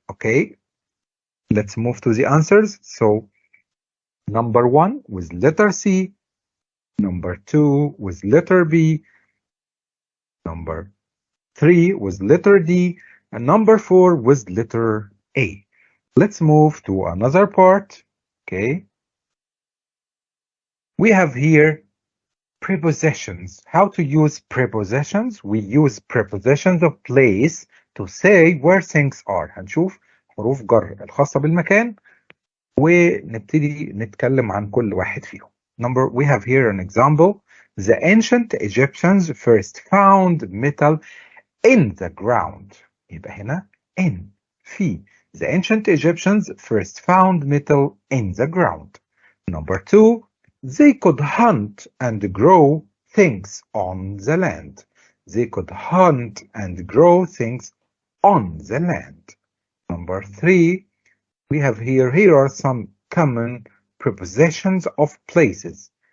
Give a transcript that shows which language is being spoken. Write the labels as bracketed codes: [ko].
[en] Okay, let's move to the answers. So number 1 with letter C, number 2 with letter B, number 3 with letter D, and number 4 with letter A. Let's move to another part. Okay, we have here prepositions. How to use prepositions? We use prepositions of place to say where things are. [ar] هنشوف حروف جر الخاصة بالمكان ونبتدي نتكلم عن كل واحد فيهم. [en] We have here an example. The ancient Egyptians first found metal in the ground. [ar] يبقى هنا in في. [en] The ancient Egyptians first found metal in the ground. Number 2, they could hunt and grow things on the land. They could hunt and grow things on the land. Number 3, we have here are some common prepositions of places.